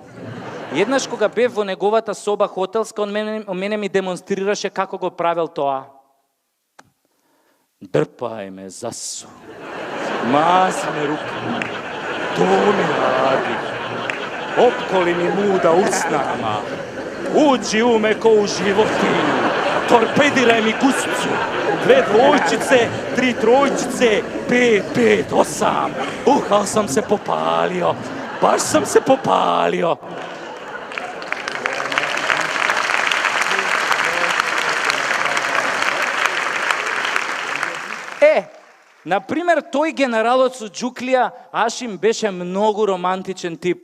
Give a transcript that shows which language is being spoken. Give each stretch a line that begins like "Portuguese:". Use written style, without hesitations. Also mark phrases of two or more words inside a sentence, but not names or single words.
Macedonian: Еднаш кога бев во неговата соба хотелска, он мене ми демонстрираше како го правел тоа.
Serbian: Дрпај ме, засу. Масне руки, то ми ради, опколи ми муда уснама, уđi u me ko u životinju, torpediraј ми гусцу, 2 двојчице, 3 тројчице, 5, 8, ал sam se popalio, baš sam se popalio.
Macedonian: Например, тој генералот со Джуклија, Ашим, беше многу романтичен тип.